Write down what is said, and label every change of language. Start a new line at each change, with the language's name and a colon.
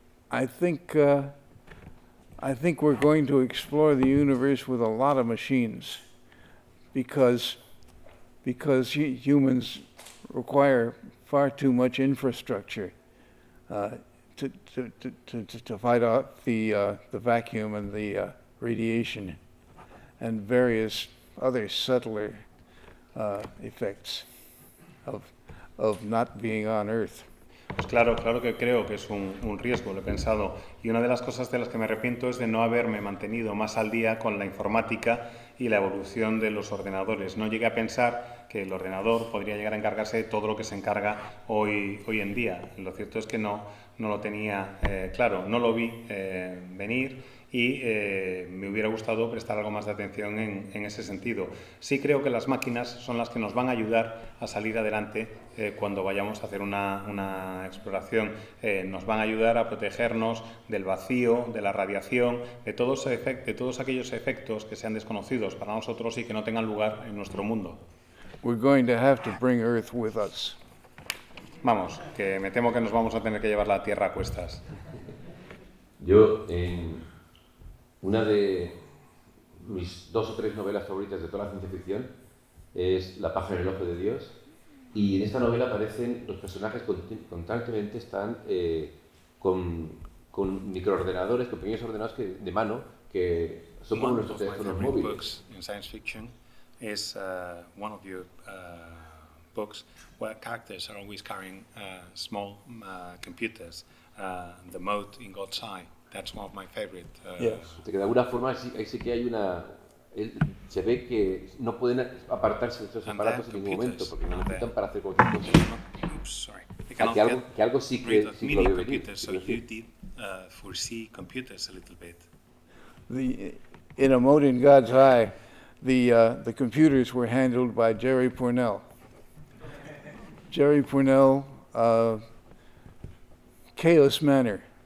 English: I think we're going to explore the universe with a lot of machines, because humans require far too much infrastructure to fight off the vacuum and the radiation and various other subtler effects of not being on Earth.
Spanish: Pues claro que creo que es un riesgo, lo he pensado. Y una de las cosas de las que me arrepiento es de no haberme mantenido más al día con la informática y la evolución de los ordenadores. No llegué a pensar que el ordenador podría llegar a encargarse de todo lo que se encarga hoy en día. Lo cierto es que no lo tenía claro, no lo vi venir. Y me hubiera gustado prestar algo más de atención en ese sentido. Sí creo que las máquinas son las que nos van a ayudar a salir adelante cuando vayamos a hacer una exploración. Nos van a ayudar a protegernos del vacío, de la radiación, de todos aquellos efectos que sean desconocidos para nosotros y que no tengan lugar en nuestro mundo.
English: We're going to have to bring Earth with us.
Spanish: Vamos, que me temo que nos vamos a tener que llevar la Tierra a cuestas. Yo, una de mis 2 o 3 novelas favoritas de toda la ciencia ficción es La paja en el ojo de Dios, y en esta novela aparecen los personajes constantemente están con microordenadores, con pequeños ordenadores de mano que son como nuestros teléfonos móviles.
English: In science fiction is one of your books where characters are always carrying small computers, the mote in God's eye. That's one of my favorite.
Spanish: Yes. De alguna forma ahí sí que hay se ve que no pueden apartarse de estos aparatos en ningún momento porque lo necesitan para hacer cualquier cosa. Que algo sí que lo veo venir.
English: So you did foresee computers a little bit. In A Mote in God's Eye, the computers were handled by Jerry Pournelle. Jerry Pournelle, Chaos Manor.